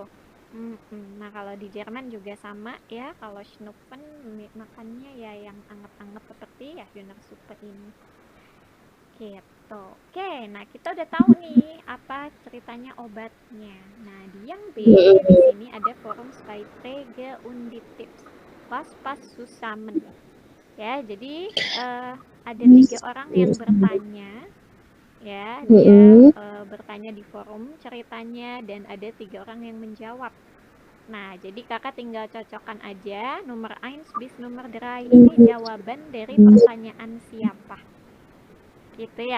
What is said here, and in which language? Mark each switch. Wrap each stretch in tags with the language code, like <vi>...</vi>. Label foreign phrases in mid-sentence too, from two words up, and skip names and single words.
<id>Nah, kalau di Jerman juga sama ya, kalau Schnupfen makannya ya yang anget-anget seperti ya Hühnersuppe ini gitu. Oke, nah kita udah tahu nih apa ceritanya obatnya. Nah, di yang B di sini ada</id> <de>Vorumsbeiträge und die Tipps. Was zusammen.</de> <id>Ya, jadi ada 3 orang yang bertanya ya, dia bertanya di forum ceritanya, dan ada 3 orang yang menjawab. Nah, jadi kakak tinggal cocokkan aja nomor 1 bis nomor 3 ini jawaban dari pertanyaan siapa gitu ya.</id>